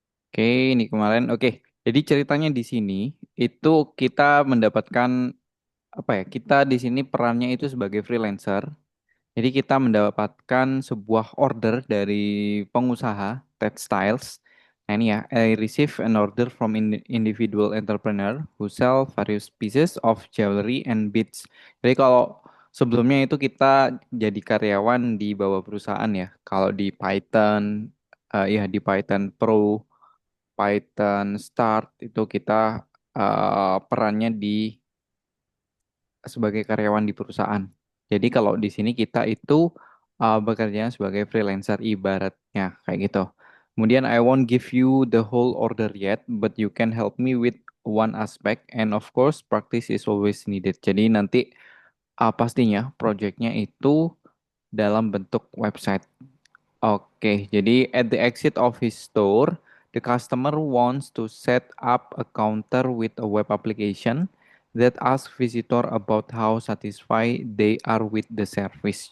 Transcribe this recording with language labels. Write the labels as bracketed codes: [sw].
[id] Oke, ini kemarin. Oke, jadi ceritanya di sini itu kita mendapatkan apa ya? Kita di sini perannya itu sebagai freelancer. Jadi kita mendapatkan sebuah order dari pengusaha textiles. Nah ini ya, [en] I receive an order from individual entrepreneur who sell various pieces of jewelry and beads. [id] Jadi kalau sebelumnya itu kita jadi karyawan di bawah perusahaan ya. Kalau di Python, ya di Python Pro, Python Start itu kita perannya di sebagai karyawan di perusahaan. Jadi kalau di sini kita itu bekerja sebagai freelancer ibaratnya kayak gitu. [en] Kemudian I won't give you the whole order yet, but you can help me with one aspect and of course practice is always needed. [id] Jadi nanti pastinya projectnya itu dalam bentuk website. [en] Oke, jadi at the exit of his store, the customer wants to set up a counter with a web application that asks visitor about how satisfied they are with the service.